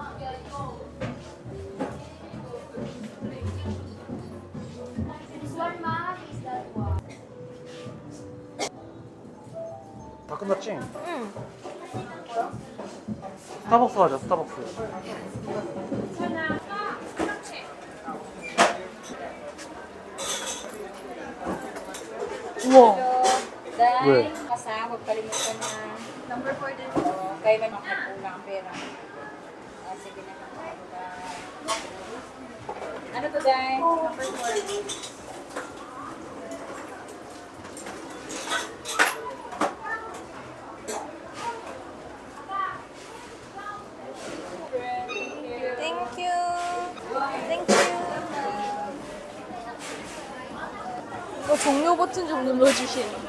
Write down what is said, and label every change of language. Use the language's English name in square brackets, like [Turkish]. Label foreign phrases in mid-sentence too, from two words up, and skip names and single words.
[Korean] 다 끝났지? 응. 스타벅스 가자. 스타벅스. 우와. 왜? [Filipino] Kasama, huwag kalimutan na number 4 din. Kayo man magkulang ang pera. Sige na. Ano to, Day? Number 4. [Korean] 땡큐. 이거 종료 버튼 좀 눌러주세요.